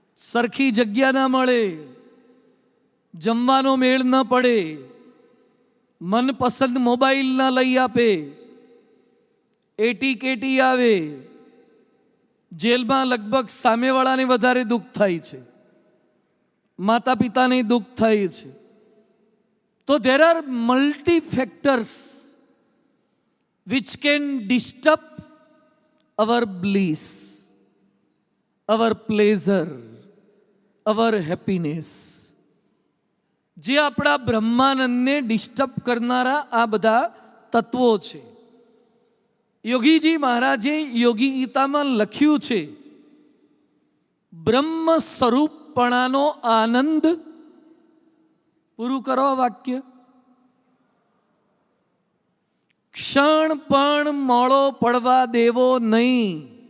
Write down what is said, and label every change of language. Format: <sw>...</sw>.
<gu>સરખી જગ્યા ના મળે, જમવાનો મેળ ન પડે, મનપસંદ મોબાઈલ ના લઈ આપે, એટી કેટી આવે, જેલમાં લગભગ સામેવાળાને વધારે દુઃખ થાય છે, માતા પિતાને દુઃખ થાય છે.</gu> <en>તો there are multi factors which can disturb our bliss, our pleasure, our happiness.</en> <gu>જે આપણા બ્રહ્માનંદને ડિસ્ટર્બ કરનારા આ બધા તત્વો છે. યોગીજી મહારાજે યોગી ગીતામાં લખ્યું છે, બ્રહ્મ સ્વરૂપપણાનો આનંદ, પૂરું કરો વાક્ય, ક્ષણ પણ મોડો પડવા દેવો નહીં.</gu>